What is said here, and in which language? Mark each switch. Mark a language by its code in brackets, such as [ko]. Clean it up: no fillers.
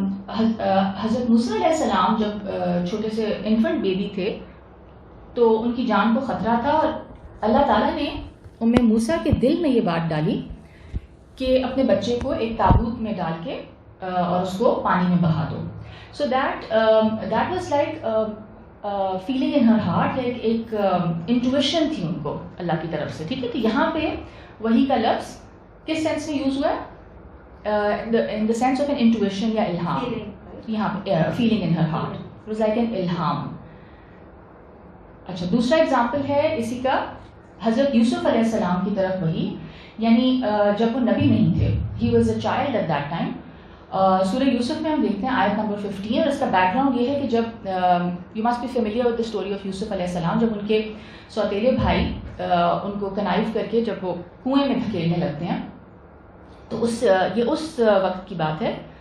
[ur] حضرت موسیٰ علیہ السلام جب چھوٹے سے انفنٹ بیبی تھے تو ان کی جان کو خطرہ تھا, اور اللہ تعالیٰ نے موسیٰ کے دل میں یہ بات ڈالی کہ اپنے بچے کو ایک تابوت میں ڈال کے اور اس کو پانی میں بہا دو. [en] so that was like feeling in her heart, [ur] ایک انٹویشن تھی ان کو اللہ کی طرف سے. ٹھیک ہے, تو یہاں پہ وحی کا لفظ کس سینس میں یوز ہوا ہے؟ [en] in the sense of an intuition [ur] یا الہام. یہاں پہ [en] feeling in her heart, it was like an [ur] الہام. اچھا, دوسرا ایگزامپل ہے اسی کا حضرت یوسف علیہ السلام کی طرف وحی, یعنی جب وہ نبی نہیں تھے, [en] he was a child at that time. [ur] سورہ یوسف میں ہم دیکھتے ہیں آیت نمبر 15, اور اس کا بیک گراؤنڈ یہ ہے کہ جب [en] you must be familiar with the story of Yusuf [ur] علیہ السلام, جب ان کے سوتیلے بھائی ان کو کنائف کر کے جب وہ کنویں میں دھکیلنے لگتے ہیں, تو یہ اس وقت کی بات ہے.